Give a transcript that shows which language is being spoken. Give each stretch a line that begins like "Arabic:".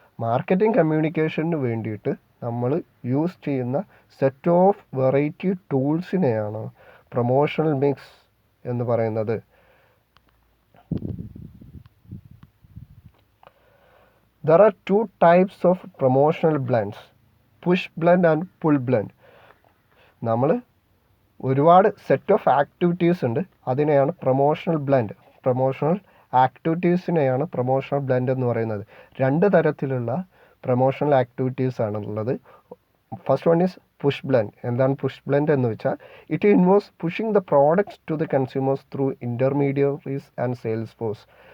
Malayalam: Marketing കമ്മ്യൂണിക്കേഷന് വേണ്ടിയിട്ട് നമ്മൾ use ചെയ്യുന്ന set of variety ടൂൾസിനെയാണ് promotional mix എന്ന് പറയുന്നത്.
English: There are two types of promotional blends, push blend and pull blend.
Malayalam: നമ്മൾ ഒരുപാട് സെറ്റ് ഓഫ് ആക്ടിവിറ്റീസ് ഉണ്ട്, അതിനെയാണ് പ്രൊമോഷണൽ ആക്ടിവിറ്റീസിനെയാണ് പ്രൊമോഷണൽ ബ്ലെൻഡ് എന്ന് പറയുന്നത്. രണ്ട് തരത്തിലുള്ള പ്രൊമോഷണൽ ആക്ടിവിറ്റീസ് ആണുള്ളത്.
English: First one is push blend.
Malayalam: എന്താണ് പുഷ് ബ്ലെൻഡ് എന്ന് വെച്ചാൽ
English: It involves pushing the products to the consumers through intermediaries and sales force.